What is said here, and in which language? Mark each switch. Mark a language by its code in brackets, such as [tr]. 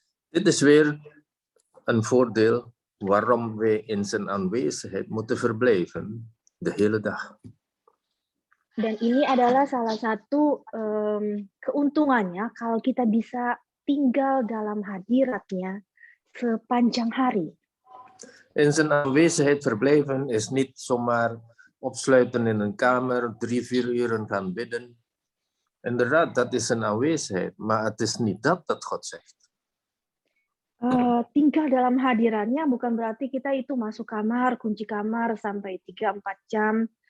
[nl] Dit is weer een voordeel waarom wij in zijn aanwezigheid moeten verblijven de hele dag. [id] Dan ini adalah salah satu keuntungannya kalau kita bisa tinggal dalam hadiratnya sepanjang hari. [nl] In zijn aanwezigheid verblijven is niet zomaar opsluiten in een kamer, 3-4 uren gaan bidden. Inderdaad, dat is een aanwezigheid, maar het is niet dat God zegt. [id] Tinggal dalam hadirannya bukan berarti kita itu masuk kamar, kunci kamar sampai 3-4 jam.